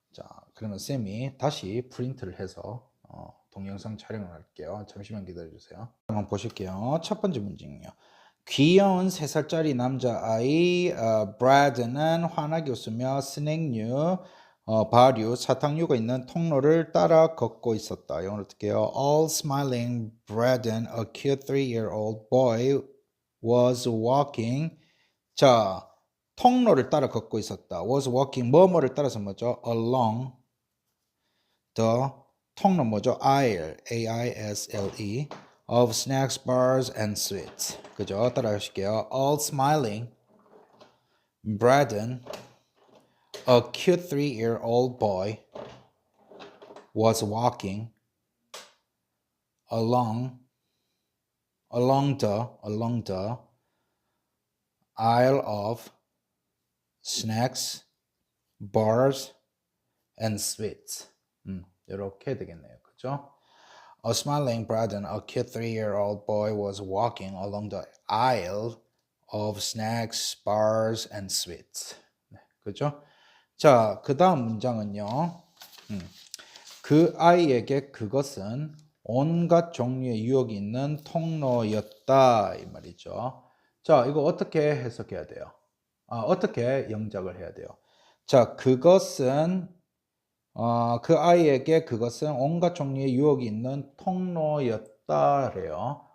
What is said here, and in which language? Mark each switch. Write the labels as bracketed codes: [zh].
[ko] 자, 그러면 쌤이 다시 프린트를 해서 동영상 촬영을 할게요. 잠시만 기다려 주세요. 한번 보실게요. 첫 번째 문제는요. 귀여운 3살짜리 남자아이 브래드는 환하게 웃으며 스낵류, 발유, 사탕류가 있는 통로를 따라 걷고 있었다. 영어로 어떻게 해요? [en] All smiling, Braden, a cute 3-year-old boy, was walking. [ko] 자, 통로를 따라 걷고 있었다. [en] was walking, [ko] 뭐뭐를 따라서 뭐죠? [en] along the [ko] 통로 뭐죠? [en] aisle, A-I-S-L-E of snacks, bars, and sweets. [ko] 그죠? 따라 하실게요. [en] All smiling, Braden, a cute 3-year-old boy, was walking along the aisle of snacks, bars, and sweets. [ko] 이렇게 되겠네요. 그죠? [en] A smiling Braden, a cute 3-year-old boy, was walking along the aisle of snacks, bars, and sweets. [ko] 네, 그죠? 자, 그 다음 문장은요. 그 아이에게 그것은 온갖 종류의 유혹이 있는 통로였다. 이 말이죠. 자, 이거 어떻게 해석해야 돼요? 어떻게 영작을 해야 돼요? 자, 그것은 그 아이에게 그것은 온갖 종류의 유혹이 있는 통로였다래요.